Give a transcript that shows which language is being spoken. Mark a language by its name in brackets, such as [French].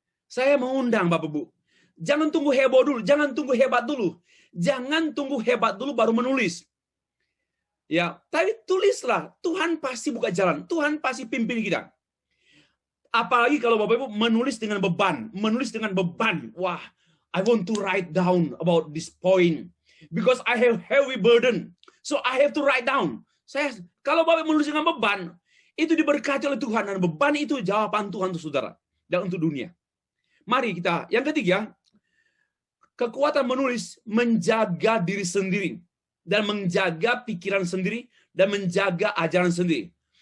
[Indonesian] Saya mengundang Bapak Ibu, jangan tunggu heboh dulu, jangan tunggu hebat dulu. Jangan tunggu hebat dulu baru menulis. Ya, tapi tulislah. Tuhan pasti buka jalan. Tuhan pasti pimpin kita. Apalagi kalau Bapak Ibu menulis dengan beban. [English] Wah, I want to write down about this point because I have heavy burden. So I have to write down. [Indonesian] Kalau Bapak Ibu menulis dengan beban, itu diberkati oleh Tuhan, dan beban itu jawaban Tuhan untuk saudara dan untuk dunia. Mari kita, yang ketiga, kekuatan menulis menjaga diri sendiri dan menjaga pikiran sendiri dan menjaga ajaran sendiri.